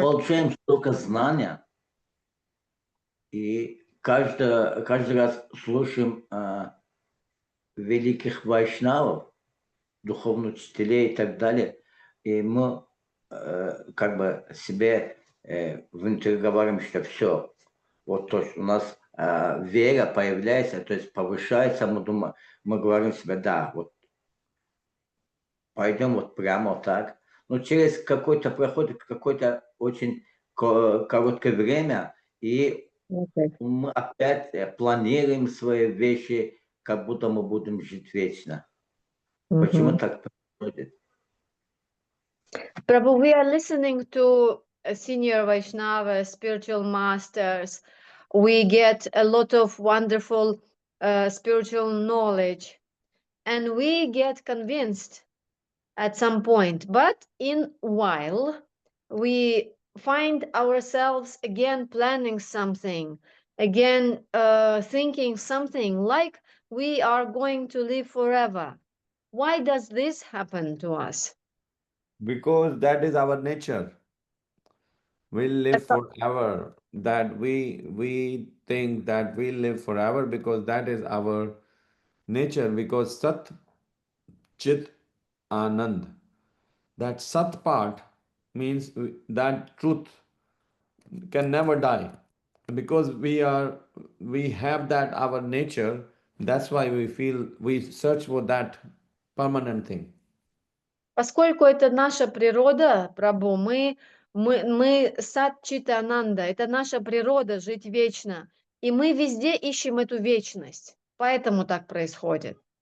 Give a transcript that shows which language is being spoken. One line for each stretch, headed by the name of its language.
Russian: получаем столько знания, и каждый раз слушаем великих вайшнавов, духовных учителей и так далее, и мы как бы себе внутри говорим, что все, вот то, что у нас вера появляется, то есть повышается, мы говорим себе, да, вот пойдем вот прямо вот так. Но через проходит какое-то очень короткое время, и мы опять планируем свои вещи, как будто мы будем жить вечно. Почему так происходит?
English: Prabhu, we are listening to senior Vaishnava, spiritual masters. We get a lot of wonderful spiritual knowledge, and we get convinced at some point. But in while, we find ourselves again planning something, again thinking something like we are going to live forever. Why does this happen to us? Because that is our nature. We live forever. That we think that we live forever because that is our nature. Because Sat, Chit, Anand. That Sat part means that truth can never die. Because we have that our nature, that's why we search for that permanent thing.
Russian: Поскольку это наша природа, Прабху, мы сад чита ананда, это наша природа жить вечно, и мы везде ищем эту вечность, поэтому так происходит.